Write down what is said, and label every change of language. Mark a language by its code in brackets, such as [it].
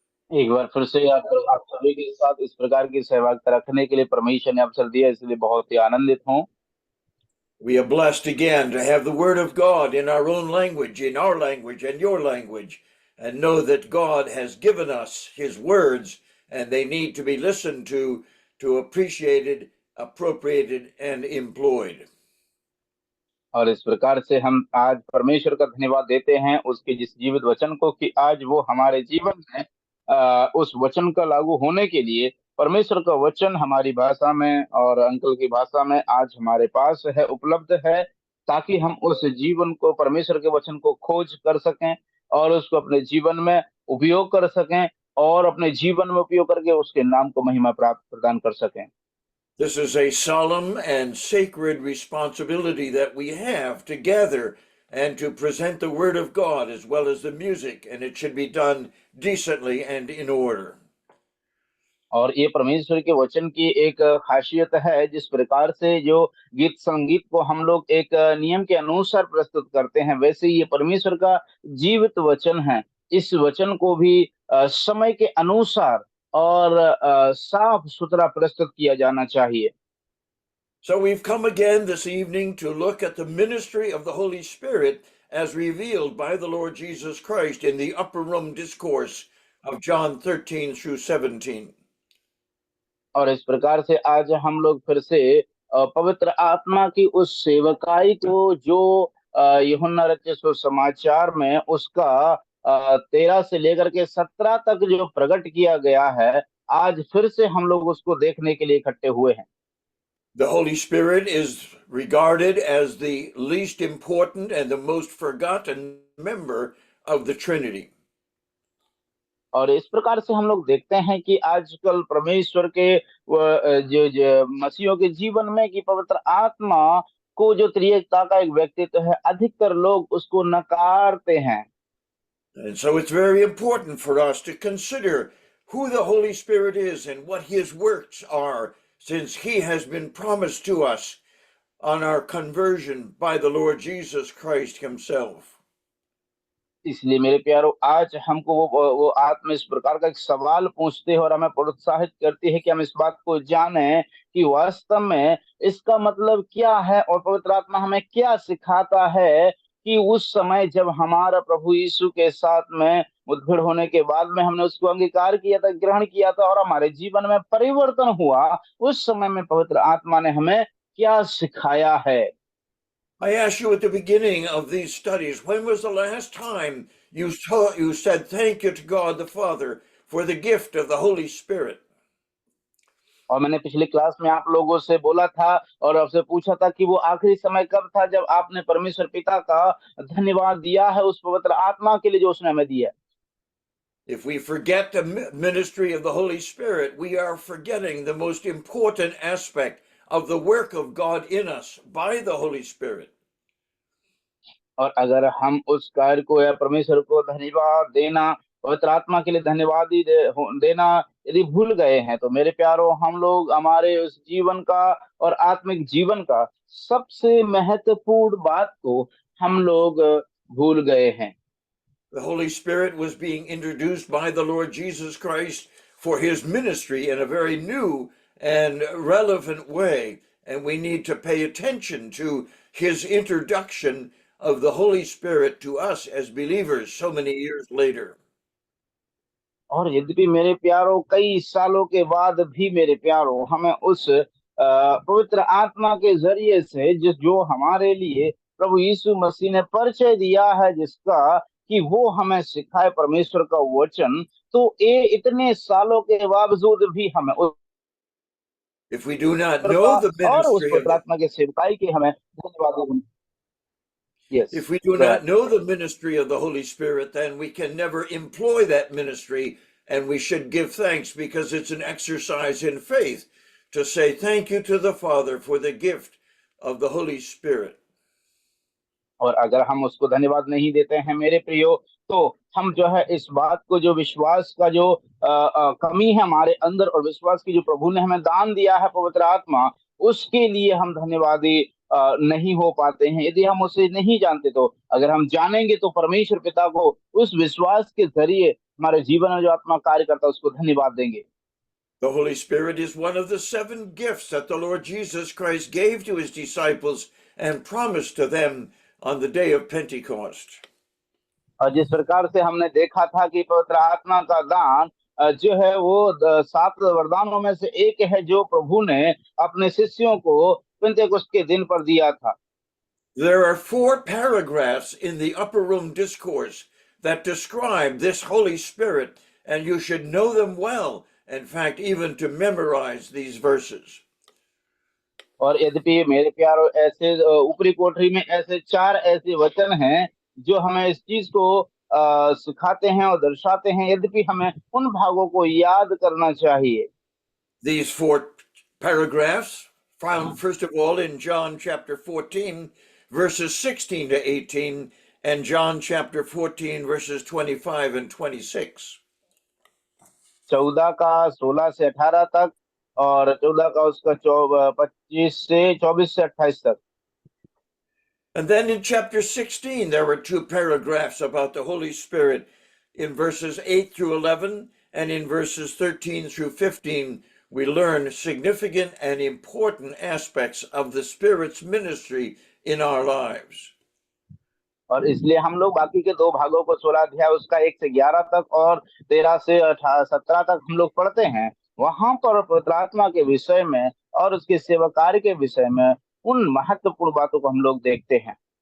[hi] एक बार फिर से आप सभी के साथ इस प्रकार की सहभागिता रखने के लिए परमेश्वर ने अवसर दिया, इसलिए बहुत ही आनंदित हूँ। [en] We are blessed again to have the Word of God in our own language, in our language and your language, and know that God has given us His words and they need to be listened to appreciated, appropriated, and employed. [hi] और इस प्रकार से हम आज परमेश्वर का धन्यवाद देते हैं उसके जिस जीवित वचन को, कि आज वो हमारे जीवन में उस वचन का लागू होने के लिए परमेश्वर का वचन हमारी भाषा में और अंकल की भाषा में आज हमारे पास है, उपलब्ध है, ताकि हम उस जीवन को, परमेश्वर के वचन को खोज कर सकें और उसको अपने जीवन में उपयोग कर सकें और अपने जीवन में उपयोग करके उसके नाम को महिमा प्राप्त प्रदान कर सकें। [en] This is a solemn and sacred responsibility that we have to gather and to present the Word of God as well as the music, and it should be done decently and in order. [hi] और ये परमेश्वर के वचन की एक खासियत है, जिस प्रकार से जो गीत संगीत को हम लोग एक नियम के अनुसार प्रस्तुत करते हैं, वैसे ही ये परमेश्वर का जीवित वचन है। इस वचन को भी समय के अनुसार और साफ सुथरा प्रस्तुत किया जाना चाहिए। [en] So we've come again this evening to look at the ministry of the Holy Spirit as revealed by the Lord Jesus Christ in the upper room discourse of John 13 through 17. [hi] और इस प्रकार से आज हम लोग फिर से पवित्र आत्मा की उस सेवकाई को, जो यूहन्ना रचित सुसमाचार में उसका 13 से लेकर के 17 तक जो प्रकट किया गया है, आज फिर से हम लोग उसको देखने के लिए इकट्ठे हुए हैं। [en] The Holy Spirit is regarded as the least important and the most forgotten member of the Trinity. [hi] और इस प्रकार से हम लोग देखते हैं कि आजकल परमेश्वर के जो मसीहों के जीवन में कि पवित्र आत्मा को जो त्रिएकता का एक व्यक्तित्व है, अधिकतर लोग उसको नकारते हैं। [en] And so it's very important for us to consider who the Holy Spirit is and what his works are, since he has been promised to us on our conversion by the Lord Jesus Christ himself. [hi] इसलिए मेरे प्यारो, आज हमको वो आत्मा इस प्रकार का एक सवाल पूछते हैं और हमें प्रोत्साहित करती है कि हम इस बात को जानें कि वास्तव में इसका मतलब क्या है और पवित्र आत्मा हमें क्या सिखाता है, कि उस समय जब हमारा प्रभु यीशु के साथ में मुठभेड़ होने के बाद में हमने उसको अंगीकार किया था, ग्रहण किया था और हमारे जीवन में परिवर्तन हुआ, उस समय में पवित्र आत्मा ने हमें क्या सिखाया है। [en] I asked you at the beginning of these studies, when was the last time you said thank you to God the Father for the gift of the Holy Spirit? [hi] और मैंने पिछली क्लास में आप लोगों से बोला था और आपसे पूछा था कि वो आखिरी समय कब था जब आपने परमेश्वर पिता का धन्यवाद दिया है उस पवित्र आत्मा के लिए जो उसने हमें दिया। [en] If we forget the ministry of the Holy Spirit, we are forgetting the most important aspect of the work of God in us by the Holy Spirit. [hi] और अगर हम उस कार्य को या परमेश्वर को धन्यवाद देना, पवित्र आत्मा के लिए धन्यवाद ही देना यदि भूल गए हैं, तो मेरे प्यारो, हम लोग हमारे उस जीवन का और आत्मिक जीवन का सबसे महत्वपूर्ण बात को हम लोग भूल गए हैं। [en] The Holy Spirit was being introduced by the Lord Jesus Christ for his ministry in a very new and relevant way, and we need to pay attention to his introduction of the Holy Spirit to us as believers so many years later. [hi] और यद्यपि मेरे प्यारो, कई सालों के बाद भी मेरे प्यारो, हमें उस पवित्र आत्मा के जरिए से जो हमारे लिए प्रभु यीशु मसीह ने परिचय दिया है, जिसका कि वो हमें सिखाए परमेश्वर का वचन, तो ये इतने सालों के बावजूद भी हमें उस [en] If we do not [hi] का [en] know the [hi] और उस [en] ministry of [hi] पवित्र [en] the [hi] आत्मा के सेवकाई के हमें धन्यवाद देना। [en] Yes, If we do not know the ministry of the Holy Spirit, then we can never employ that ministry, and we should give thanks because it's an exercise in faith to say thank you to the Father for the gift of the Holy Spirit. [hi] और अगर हम उसको धन्यवाद नहीं देते हैं मेरे प्रियो, तो हम जो है इस बात को, जो विश्वास का जो कमी है हमारे अंदर और विश्वास की जो प्रभु ने हमें दान दिया है पवित्र आत्मा, उसके लिए हम धन्यवादी नहीं हो पाते हैं। यदि हम उसे नहीं जानते, तो अगर हम जानेंगे तो परमेश्वर पिता को उस विश्वास के जरिए हमारे जीवन में जो आत्मा कार्य करता है उसको धन्यवाद देंगे। [en] The Holy Spirit is one of the 7 gifts that the Lord Jesus Christ gave to his disciples and promised to them on the day of Pentecost. [hi] और जिस प्रकार से हमने देखा था कि पवित्र आत्मा का दान जो है वो 7 वरदानों में से एक है जो प्रभु ने अपने शिष्यों को पेंतेकोस्त के दिन पर दिया था। [en] There are 4 paragraphs in the upper room discourse that describe this Holy Spirit, and you should know them well. In fact, even to memorize these verses. [hi] और यद्यपि मेरे प्यारो ऐसे ऊपरी कोठरी में ऐसे 4 ऐसे वचन हैं जो हमें इस चीज को सिखाते हैं और दर्शाते हैं, यद्यपि हमें उन भागों को याद करना चाहिए। [en] These 4 paragraphs found first of all in John chapter 14 verses 16 to 18 and John chapter 14 verses 25 and 26. [hi] 14 का 16 से 18 तक और 14 का उसका 25 से 24 से 28 तक। [en] And then in chapter 16 there were 2 paragraphs about the Holy Spirit in verses 8 through 11, and in verses 13 through 15 we learn significant and important aspects of the Spirit's ministry in our lives. [hi] और इसलिए हम लोग बाकी के 2 भागों को 16 अध्याय उसका 1 से 11 तक और 13 से 17 तक हम लोग पढ़ते हैं। वहां पर पवित्र आत्मा के विषय में और उसके सेवा कार्य के विषय में उन महत्वपूर्ण बातों को हम लोग देखते हैं।